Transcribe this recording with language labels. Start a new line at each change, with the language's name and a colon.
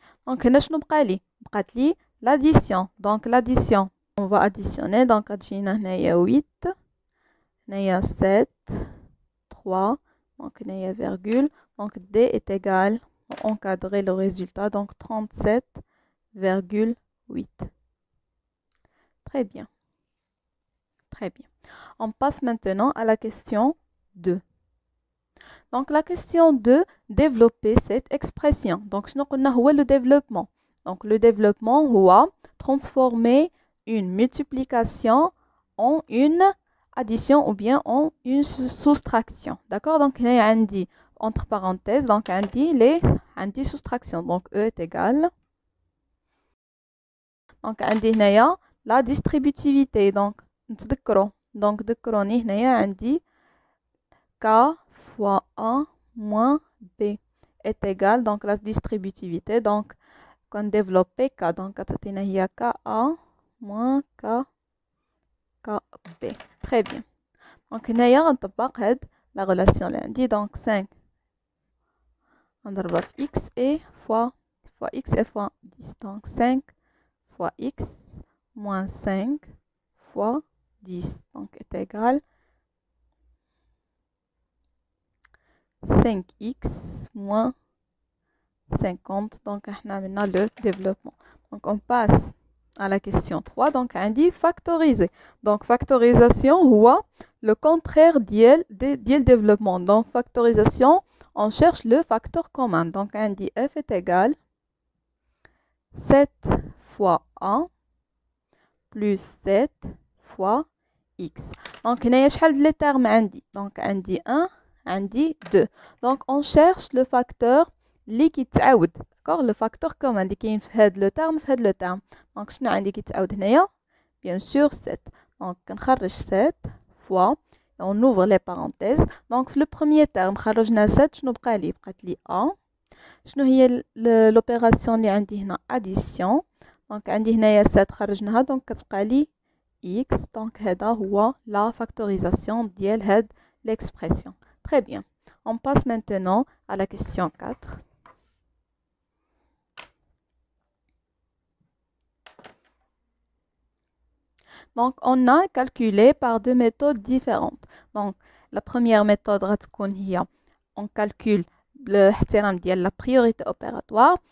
Arabic: donc هنا شنو بقات لي l'addition.
French: donc l'addition on va additionner.
Arabic: donc غتجينا هنايا 8 هنايا 7 3 donc هنايا virgule.
French: donc D est égal encadrer le résultat donc 37,8. très bien. Très bien. On passe maintenant à la question 2. Donc la question 2, développer cette expression. Donc
Arabic: شنو قلنا هو
French: le développement. Donc le développement هو transformer une multiplication en une addition ou bien en une soustraction. D'accord. Donc
Arabic: هنا عندي
French: entre parenthèses donc عندي soustraction. Donc E est égal. Donc عندي هنايا la distributivité. Donc
Arabic: نتذكروا دونك ذكروني هنايا عندي
French: K fois A moins B est égal donc la distributivité. donc كنديفلوبي K donc
Arabic: كتعطينا هي
French: KA moins KB. très bien.
Arabic: donc هنايا غنطبق هاد la relation اللي عندي.
French: donc 5
Arabic: غنضربها في
French: X et fois X et fois 10. donc 5 fois X moins 5 fois 10 donc est égal 5x moins 50. donc on a maintenant le développement. donc on passe à la question 3. donc on dit factoriser. donc factorisation هو le contraire ديال développement. donc factorisation on cherche le facteur commun. donc on dit f est égal 7 fois 1 plus 7 fois x.
Arabic: donc هنايا شحال لي termes عندي. donc عندي 1 عندي 2.
French: donc on cherche le facteur
Arabic: اللي كيتعاود.
French: d'accord. le facteur commun
Arabic: اللي كاين في هاد لو terme في هاد لو terme. donc شنو عندي كيتعاود هنايا
French: bien sûr
Arabic: 7.
French: donc كنخرج 7 fois on ouvre les parenthèses.
Arabic: donc في
French: le premier terme
Arabic: خرجنا 7 شنو بقى لي بقات لي 1. شنو هي l'opération اللي عندي هنا addition. donc عندي هنايا 7 خرجناها donc كتبقى لي x.
French: donc
Arabic: هذا هو
French: la factorisation
Arabic: ديال هاد
French: l'expression. très bien. on passe maintenant à la question 4. donc on a calculé par deux méthodes différentes. donc la première méthode
Arabic: غتكون هي
French: on calcule
Arabic: بالاحترام ديال
French: la priorité opératoire.